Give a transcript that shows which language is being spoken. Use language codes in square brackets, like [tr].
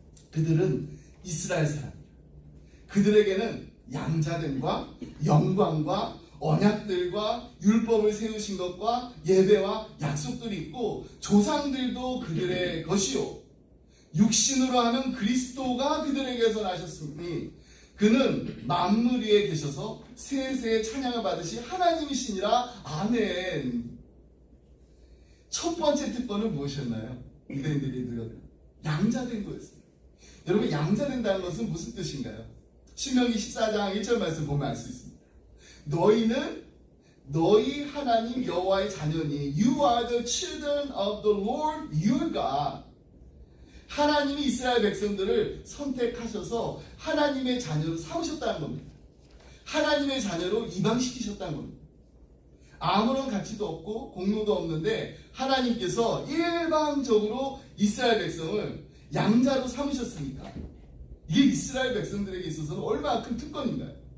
[ko] 그들은 이스라엘 사람이에요. 그들에게는 양자됨과 영광과 언약들과 율법을 세우신 것과 예배와 약속들이 있고, 조상들도 그들의 것이요, 육신으로 하는 그리스도가 그들에게서 나셨으니 그는 만물 위에 계셔서 세세의 찬양을 받으시 하나님이시니라. 아멘. 첫 번째 특권은 무엇이었나요? 유대인들이 누렸던 양자된 거였어요. 여러분, 양자된다는 것은 무슨 뜻인가요? 신명기 14장 1절 말씀 보면 알 수 있습니다. 너희는 너희 하나님 여호와의 자녀니, [en] You are the children of the Lord your God. [ko] 하나님이 이스라엘 백성들을 선택하셔서 하나님의 자녀로 삼으셨다는 겁니다. 하나님의 자녀로 입양시키셨다는 겁니다. 아무런 가치도 없고 공로도 없는데 하나님께서 일방적으로 이스라엘 백성을 양자로 삼으셨으니까 이게 이스라엘 백성들에게 있어서는 얼마나 큰 특권인가요?